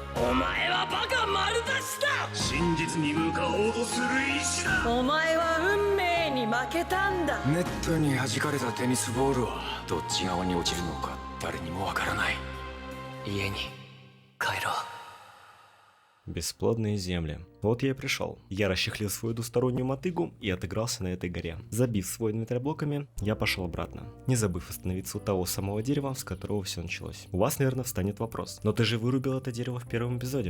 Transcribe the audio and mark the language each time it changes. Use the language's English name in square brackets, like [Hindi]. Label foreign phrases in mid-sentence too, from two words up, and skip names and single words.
[Japanese] お前はバカ丸出しだ。真実に向かおうとする意志だ。お前は運命に負けたんだ。ネットに弾かれたテニスボールはどっち側に落ちるのか誰にもわからない。家に帰ろう。 [Russian] Бесплодные земли. Вот я и пришел. Я расчехлил свою двустороннюю мотыгу и отыгрался на этой горе. Забив свой инвентарь блоками, я пошел обратно, не забыв остановиться у того самого дерева, с которого все началось. У вас, наверное, встанет вопрос. Но ты же вырубил это дерево в первом эпизоде.